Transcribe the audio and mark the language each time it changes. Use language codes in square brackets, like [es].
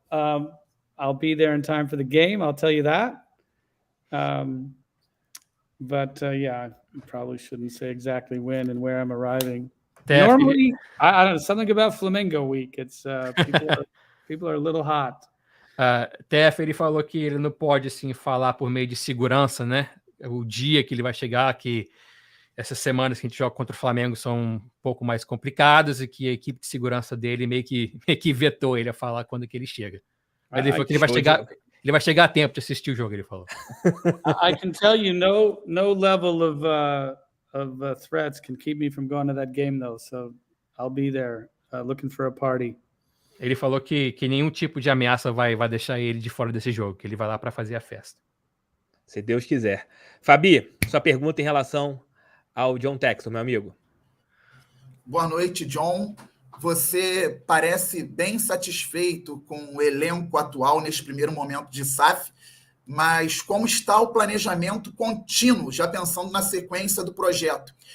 [en] I'll be there in time for the game. I'll tell you that. But yeah, I probably shouldn't say exactly when and where I'm arriving. Normally, I don't know, something about Flamengo week. It's people are a little hot. [pt] TF, ele falou que ele não pode assim falar por meio de segurança, né? O dia que ele vai chegar, que essas semanas que a gente joga contra o Flamengo são um pouco mais complicadas e que a equipe de segurança dele meio que vetou ele a falar quando que ele chega. Mas ele falou que ele vai chegar a tempo de assistir o jogo, ele falou. [en] I can tell you no level of threats can keep me from going to that game though, so I'll be there looking for a party. [pt] Ele falou que nenhum tipo de ameaça vai deixar ele de fora desse jogo, que ele vai lá para fazer a festa. Se Deus quiser. Fabi, sua pergunta em relação ao John Textor, meu amigo. Boa noite, John. Você parece bem satisfeito com o elenco atual neste primeiro momento de SAF, mas como está o planejamento contínuo, já pensando na sequência do projeto?